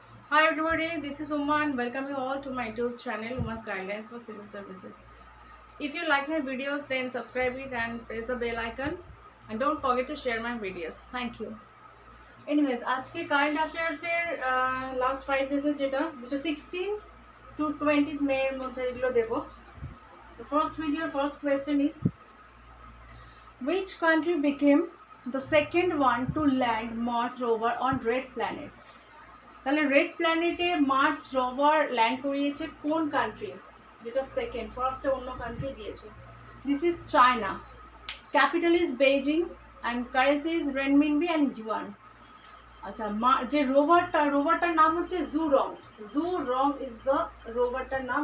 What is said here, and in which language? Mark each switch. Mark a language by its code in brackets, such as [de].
[en] Hi everybody, this is Uma and welcome you all to my YouTube channel Uma's Guidelines for Civil Services. If you like my videos then subscribe it and press the bell icon and don't forget to share my videos. Thank you. [bn] Anyways, আজকে current অ্যাফেয়ার্সের last 5 ডেজের যেটা 16 to 20 মে এর মধ্যে এগুলো দেব. [en] The first video, first question is which country became the second one to land Mars rover on Red Planet? [bn] তাহলে red প্ল্যানেটে Mars rover land করিয়েছে কোন country, যেটা second, ফার্স্টে অন্য কান্ট্রি দিয়েছে। [en] This is China, capital is Beijing and currency is renminbi and yuan. [bn] আচ্ছা, যে রোভারটার নাম হচ্ছে জু রং ইজ দ্য রোভারটার নাম।